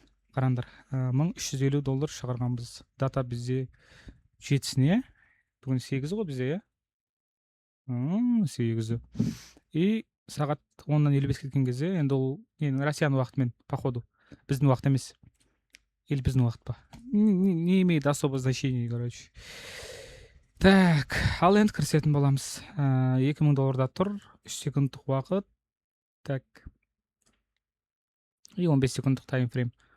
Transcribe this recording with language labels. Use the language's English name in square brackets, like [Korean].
[Kazakh] Қараңдар, $1,350 шығарғанбыз. Дата бізде 7-сіне, бүгін 8 ғой бізде, 8. И сағат 10-нан 55 кеткен кезде, енді ол Россияның уақытымен, походу, біздің уақыт емес. Или біздің уақыт па? [Russian] Не имеет особо значения, короче. [Kazakh] Так, ал енді кірісетін боламыз. $2,000 тұр, 3 секундтық уақыт. Так. И 15 секундтық таймфрейм.